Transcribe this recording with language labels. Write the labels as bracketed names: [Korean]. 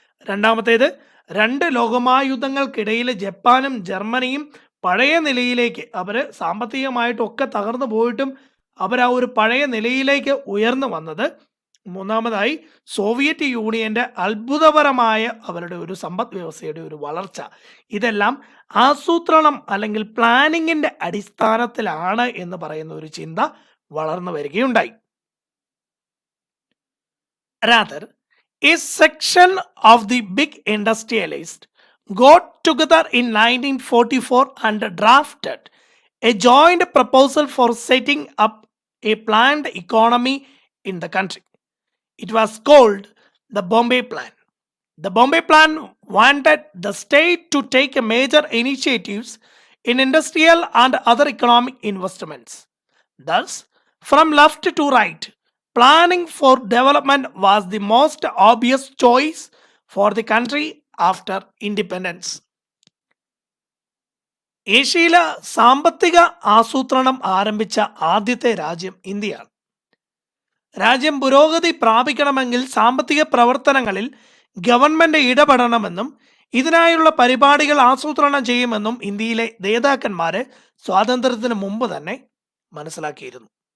[Malayalam] രണ്ടാമത്തേത്, 2 ലോകമഹായുദ്ധങ്ങൾക്കിടയിൽ ജപ്പാനും ജർമ്മനിയും പഴയ നിലയിലേക്ക്, അവർ സാമ്പത്തികമായിട്ടൊക്കെ തകർന്നു പോയിട്ടും അവർ ആ ഒരു പഴയ നിലയിലേക്ക് ഉയർന്നു വന്നത്. മൂന്നാമതായി, സോവിയറ്റ് യൂണിയന്റെ അത്ഭുതപരമായ അവരുടെ ഒരു സമ്പദ് വ്യവസ്ഥയുടെ ഒരു വളർച്ച. ഇതെല്ലാം ആസൂത്രണം അല്ലെങ്കിൽ പ്ലാനിങ്ങിന്റെ അടിസ്ഥാനത്തിലാണ് എന്ന് പറയുന്ന ഒരു ചിന്ത വളർന്നു വരികയുണ്ടായി. [English] Rather, a section of the big industrialists got together in 1944 and drafted a joint proposal for setting up a planned economy in the country. It was called the Bombay Plan. The Bombay Plan wanted the state to take major initiatives in industrial and other economic investments. Thus, from left to right, planning for development was the most obvious choice for the country after independence. [Malayalam] ഏഷ്യയിലെ സാമ്പത്തിക ആസൂത്രണം ആരംഭിച്ച ആദ്യത്തെ രാജ്യം ഇന്ത്യയാണ്. രാജ്യം പുരോഗതി പ്രാപിക്കണമെങ്കിൽ സാമ്പത്തിക പ്രവർത്തനങ്ങളിൽ ഗവൺമെന്റ് ഇടപെടണമെന്നും ഇതിനായുള്ള പരിപാടികൾ ആസൂത്രണം ചെയ്യുമെന്നും ഇന്ത്യയിലെ നേതാക്കന്മാര് സ്വാതന്ത്ര്യത്തിന് മുമ്പ് തന്നെ മനസ്സിലാക്കിയിരുന്നു.